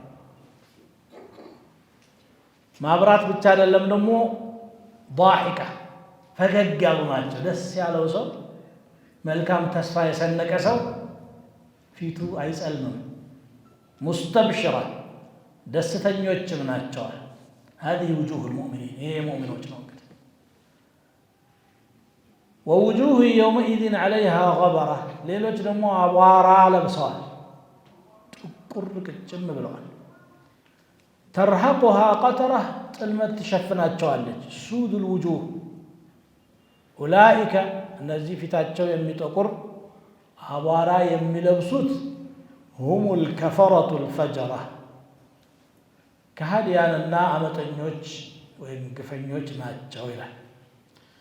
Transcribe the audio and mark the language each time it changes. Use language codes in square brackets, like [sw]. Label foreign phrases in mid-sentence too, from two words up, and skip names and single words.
[am] ማብራት ብቻ አይደለም ደግሞ ዳሒካ ፈገግ ያሉ ናቸው። ደስ ያለው ሰው መልካም ተስፋ የሰነቀ ሰው ፊቱ አይጸልምም። ሙስተብሽራ ደስተኞችም ናቸዋል። [ar] هذه وجوه المؤمنين [am] ይሄ ሙእሚኖች ነው። እንግዲህ [ar] ووجوه يومئذ عليها غبرة [am] ሌሎች ደግሞ አቧራ ለብሰዋል፣ ጥቁር ቅጭም ብለዋል። [ar] ترهقها قترة [am] ጥልመት ትሸፍናቸዋለች። [ar] سود الوجوه [am] ኡላኢከ እነዚህ ፊታቸው የሚጠቁር አቧራ የሚለብሱት [ar] هم الكفرة الفجرة [am] ከሃዲያንና አመፀኞች ወይም ግፈኞች ናቸው ይላል።